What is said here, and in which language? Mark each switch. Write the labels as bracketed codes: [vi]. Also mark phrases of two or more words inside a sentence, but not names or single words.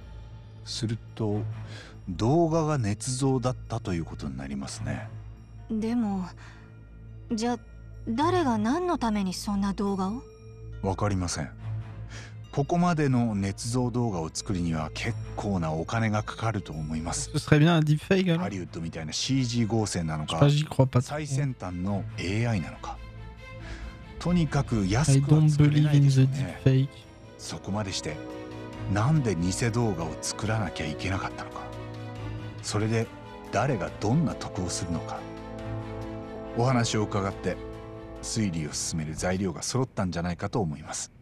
[ja] すると動画が捏造だったということになりますね。でもじゃあ誰が何のためにそんな動画を？わかりません。ここまでの捏造動画を作るには結構なお金がかかると思います。 [fr] Ce serait bien un deepfake alors? [ja] ハリウッドみたいな CG 合成なのか、 [fr] J'y crois pas trop. [ja] 最先端の AI なのか、とにかく [en] I [ja] 安くは [en] don't [ja] 作れな [en] believe [ja] いで [en] in [ja] すよ [en] the [ja] ね。 [en] deepfake. [ja] そこまでしてなんで偽動画を作らなきゃいけなかったのか、それで誰がどんな得をするのか、お話を伺って推理を進める材料が揃ったんじゃないかと思います。